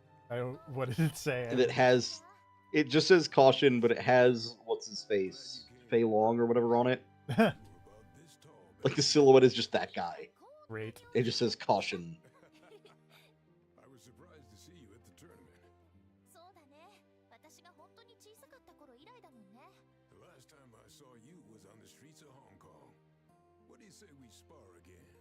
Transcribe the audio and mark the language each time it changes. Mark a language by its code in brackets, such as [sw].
[en] I don't, what did it say? And it has. It just says caution, but it has what's his face? Fei Long or whatever on it. Like the silhouette is just that guy. Great. It just says caution. I was surprised to see you at the tournament. [ja] そうだね。私が本当に小さかった頃以来だもんね。 [en] The last time I saw you was on the streets of Hong Kong. What do you say we spar again?